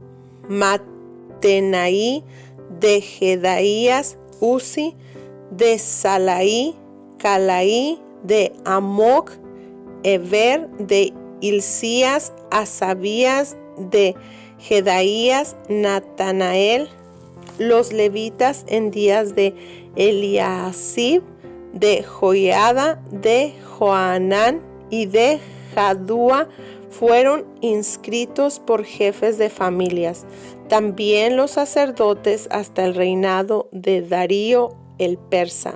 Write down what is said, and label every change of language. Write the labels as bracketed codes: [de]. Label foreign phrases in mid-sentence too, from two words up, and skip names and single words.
[es] Matenaí, de Jedaías, Uzi, de Salaí, Calaí, de Amoc, Eber, de Hilcías, Asabías, de Jedaías, Natanael. Los levitas en días de Eliasib, de Joiada, de Joanán y de Jadúa fueron inscritos por jefes de familias. También los sacerdotes hasta el reinado de Darío el persa.